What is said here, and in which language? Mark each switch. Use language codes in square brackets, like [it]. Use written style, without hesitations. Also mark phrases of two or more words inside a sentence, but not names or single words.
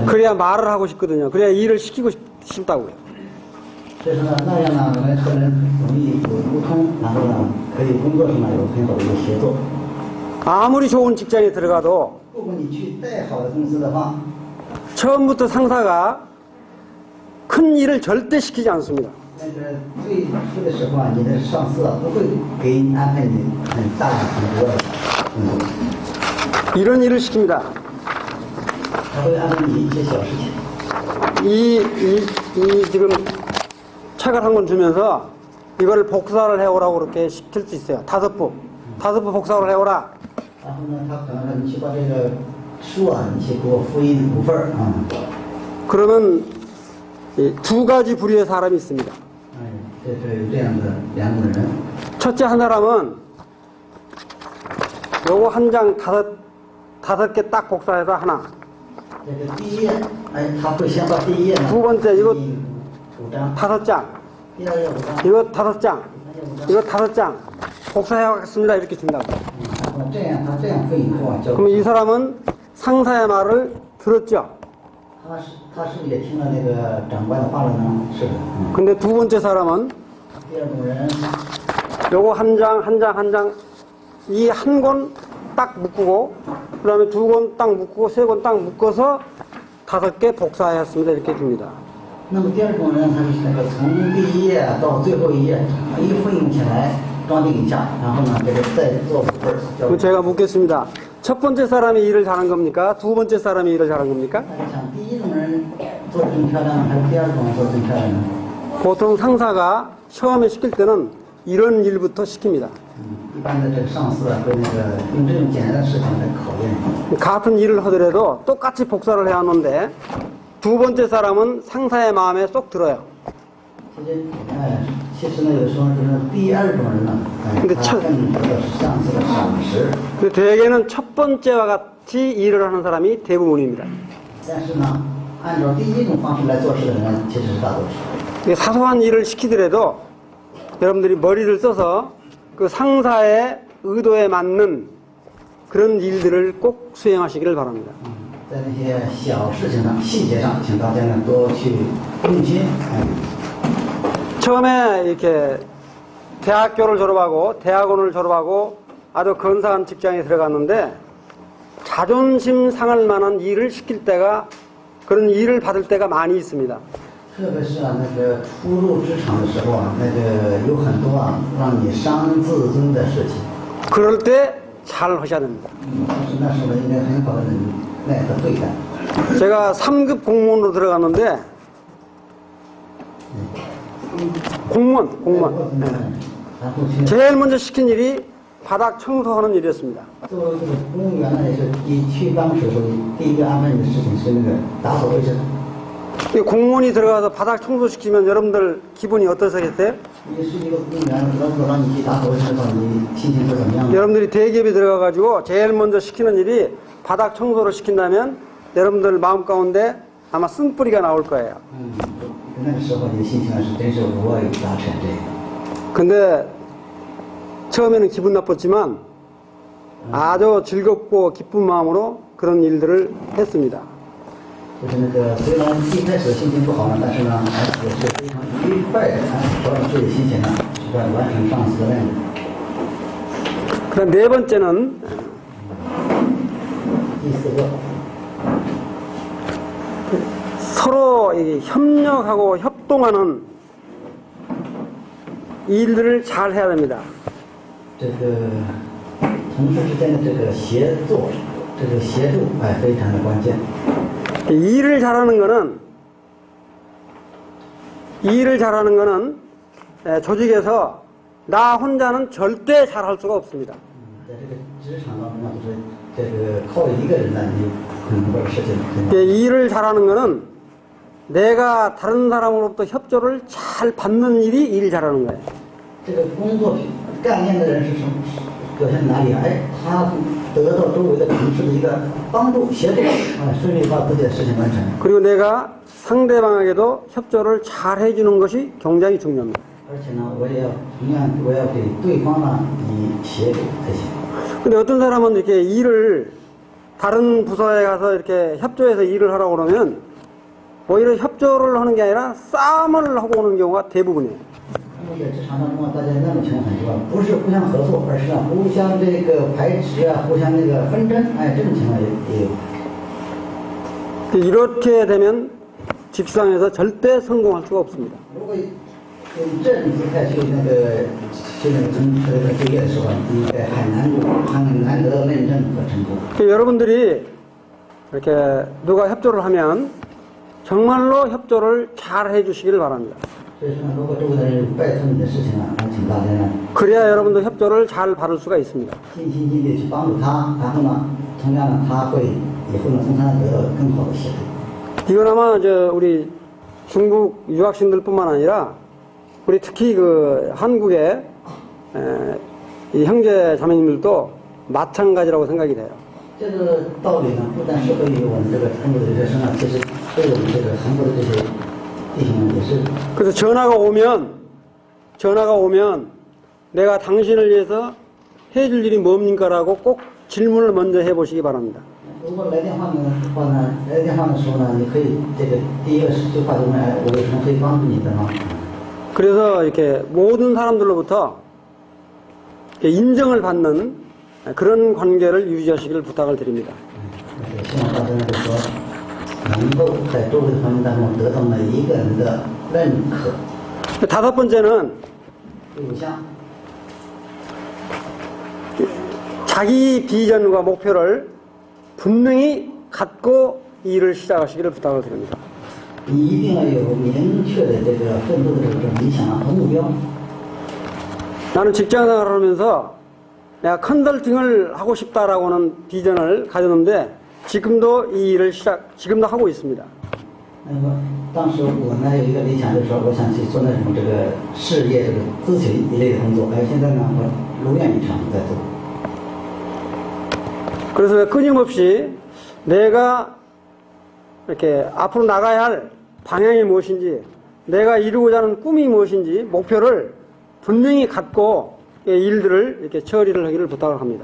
[ko] 그래야 말을 하고 싶거든요. 그래야 일을 시키고 싶다고요. [zh] 所以说呢，那样呢，我们和人容易有沟通，然后呢，可以工作上呢有很好的一个协作。 [ko] 아무리 좋은 직장에 들어가도 [zh] 如果你去再好的公司的话， [ko] 처음부터 상사가 큰 일을 절대 시키지 않습니다. [zh] 那个最初的时候啊，你的上司啊不会给你安排你很大很多的， [ko] 이런 일을 시킵니다. [zh] 他会安排你一些小事情。 [ko] 이 지금 책을 한 권 주면서 이걸 복사를 해오라고 그렇게 시킬 수 있어요. 5부 복사를 해오라. [zh] 然后呢，他可能说你去把这个书啊，你去给我复印5份儿啊。 [ko] 그러면 이 두 가지 부류의 사람이 있습니다. [zh] 这是有这样的2种人。 [ko] 첫째 한 사람은 요거 한 장 다섯 개 딱 복사해서 하나. [zh] 这个第一页，哎，他会先把第一页呢， [ko] 두 번째 이거 [zh] 5张， [ko] 5장, [zh] 第二页5张， [ko] 이거 5장, [zh] 第三页5张。 [ko] 이거 5장 복사해가겠습니다. 이렇게 준다고. [zh] 然后这样，他这样复印后啊，交。 그러면 이 사람은 상사의 말을 들었죠. 他是不是也听了那个长官的话了呢？是的。 [ko] 근데 두 번째 사람은 [zh] 第二种人， [ko] 요거 한 장 이 한 권 딱 묶고 그다음에 2권 딱 묶고 3권 딱 묶어서 5개 복사했습니다. 이렇게 줍니다. [zh] 那么第二种人，他是那个从第一页到最后一页，一复印起来装订一下，然后呢，这个再做5份儿。 [ko] 그럼 제가 묻겠습니다. 첫 번째 사람이 일을 잘한 겁니까? 두 번째 사람이 일을 잘한 겁니까? [zh] 大家想，第一种人做的更漂亮，还是第二种人做的更漂亮呢？ [ko] 보통 상사가 처음에 시킬 때는 이런 일부터 시킵니다. [zh] 一般的这个上司啊，会那个用这种简单的事情来考验。 [ko] 같은 일을 하더라도 똑같이 복사를 해야 하는데 두 번째 사람은 상사의 마음에 쏙 들어요. [zh] 其实呢，有时候就是第二种人呢，他更得到上司的赏识。 [ko] 근데 대개는 첫 번째와 같이 일을 하는 사람이 대부분입니다. [zh] 但是呢，按照第一种方式来做事的人，其实是大多数。 [ko] 사소한 일을 시키더라도 여러분들이 머리를 써서 그 상사의 의도에 맞는 그런 일들을 꼭 수행하시기를 바랍니다. [zh] 在那些小事情上、细节上，请大家呢多去用心。 [ko] 처음에 이렇게 대학교를 졸업하고 대학원을 졸업하고 아주 근사한 직장에 들어갔는데 자존심 상할 만한 일을 시킬 때가 그런 일을 받을 때가 많이 있습니다. [zh] 特别是那个初入职场的时候啊，那个有很多啊让你伤自尊的事情。 [ko] 그럴 때 잘 하셔야 됩니다. [zh] 但是那时候应该很好的耐和对待。 [ko] 제가 3급 공무원으로 들어갔는데 공무원. [zh] 然后去 [ko] 제일 먼저 시킨 일이 바닥 청소하는 일이었습니다. [zh] 作为这个公务员呢，也是你去办公室的时候，第一个安排你的事情是那个打扫卫生。 [ko] 이 공무원이 들어가서 바닥 청소시키면 여러분들 기분이 어떠시겠어요? [zh] 你是一个公务员，如果让你去打扫卫生的话，你心情是怎么样的？ [ko] 여러분들이 대기업에 들어가가지고 제일 먼저 시키는 일이 바닥 청소를 시킨다면 여러분들 마음 가운데 아마 쓴뿌리가 나올 거예요. [zh] 那个时候你的心情是真是无法达成这个。 [ko] 근데 처음에는 기분 나빴지만 아주 즐겁고 기쁜 마음으로 그런 일들을 했습니다. [zh] 就是那个虽然一开始心情不好呢，但是呢，也是非常愉快的，调整自己的心情呢，是在完成上司的任务。 [ko] 그다음 네 번째는 [zh] 第四个， [ko] 서로 이 협력하고 협동하는 일들을 잘 해야 됩니다. [zh] 这个同事之间的这个协作，这个协助非常的关键。 [ko] 일을 잘하는 거는 조직에서 나 혼자는 절대 잘할 수가 없습니다. [zh] 在这个职场当中呢，就是这个靠一个人呢，你可能把事情很难。 [ko] 일을 잘하는 거는 내가 다른 사람으로부터 협조를 잘 받는 일이 일 잘하는 거예요. [zh] 这个工作干练的人是什么表现哪里啊？哎，他得到周围的同事的一个帮助协助，顺利把自己的事情完成。 [ko] 그리고 내가 상대방에게도 협조를 잘 해주는 것이 굉장히 중요합니다. [zh] 而且呢，同样我要给对方呢以协助才行。 [ko] 근데 어떤 사람은 이렇게 일을 다른 부서에 가서 이렇게 협조해서 일을 하라고 그러면 오히려 협조를 하는 게 아니라 싸움을 하고 오는 경우가 대부분이에요. [zh] 那么在职場当中啊，大家那种情况很多，不是互相合作，而是互相这个排斥啊，互相那个纷争，哎，这种情况也有。 [ko] 이렇게 되면 직장에서 절대 성공할 수가 없습니다. [zh] 如果用这种姿态去就业的时候，你很难得到认证和成功。 [ko] 여러분들이 이렇게 누가 협조를 하면 정말로 협조를 잘 해주시기를 바랍니다. [zh] 所以说呢，如果周围的人拜托你的事情啊，请大家呢 [ko] 그래야 여러분도 협조를 잘 받을 수가 있습니다. [zh] 尽心尽力去帮助他，然后呢，同样呢，他会以后呢，从他得到更好的协助。 [ko] 이건 아마 우리 중국 유학생들뿐만 아니라 우리 특히 그 한국의 이 형제 자매님들도 마찬가지라고 생각이 돼요. [zh] 这个道理呢，不但适合于我们这个韩国的学生啊，其实对我们这个韩国的这些弟兄们也是。 [ko] 그래서 전화가 오면 내가 당신을 위해서 해줄 일이 뭡니까라고 꼭 질문을 먼저 해보시기 바랍니다. [zh] 如果来电话呢，来电话的时候呢，你可以这个第一个句话就问，哎，我有什么可以帮助你的吗？ [ko] 그래서 이렇게 모든 사람들로부터 이렇게 인정을 받는 그런 관계를 유지하시기를 부탁을 드립니다. [zh] 希望大家呢，就说能够在周围的环境当中得到每一个人的认可。 [ko] 다섯 번째는 [zh] 第五项， [ko] 자기 비전과 목표를 분명히 갖고 일을 시작하시기를 부탁을 드립니다. [zh] 你一定要有明确的这个奋斗的这个理想和目标。 [ko] 나는 직장생활을 하면서 내가 컨설팅을 하고 싶다라고는 비전을 가졌는데 지금도 이 일을 지금도 하고 있습니다. [zh] 那么当时我呢有一个理想，就是说我想去做那种这个事业这个咨询一类的工作，哎，现在呢我如愿以偿在做。 [ko] 그래서 끊임없이 내가 이렇게 앞으로 나가야 할 방향이 무엇인지, 내가 이루고자 하는 꿈이 무엇인지 목표를 분명히 갖고 일들을 이렇게 처리를 하기를 부탁을 합니다.